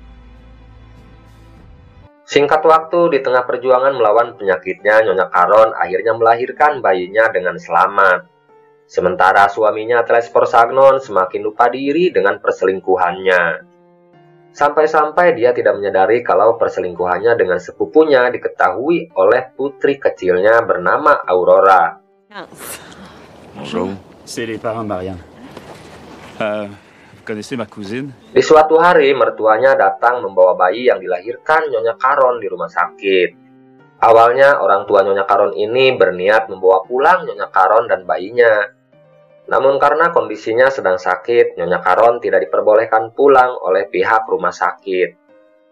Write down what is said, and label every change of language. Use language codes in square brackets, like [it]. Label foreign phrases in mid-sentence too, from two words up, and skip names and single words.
[id] Singkat waktu, di tengah perjuangan melawan penyakitnya, Nyonya Caron akhirnya melahirkan bayinya dengan selamat. Sementara suaminya Telespor Sagnon semakin lupa diri dengan perselingkuhannya. Sampai-sampai dia tidak menyadari kalau perselingkuhannya dengan sepupunya diketahui oleh putri kecilnya bernama Aurora. [fr] Bonjour. C'est les parents de Marianne. Vous connaissez ma cousine? [id] Di suatu hari, mertuanya datang membawa bayi yang dilahirkan Nyonya Caron di rumah sakit. Awalnya, orang tua Nyonya Caron ini berniat membawa pulang Nyonya Caron dan bayinya. Namun karena kondisinya sedang sakit, Nyonya Caron tidak diperbolehkan pulang oleh pihak rumah sakit.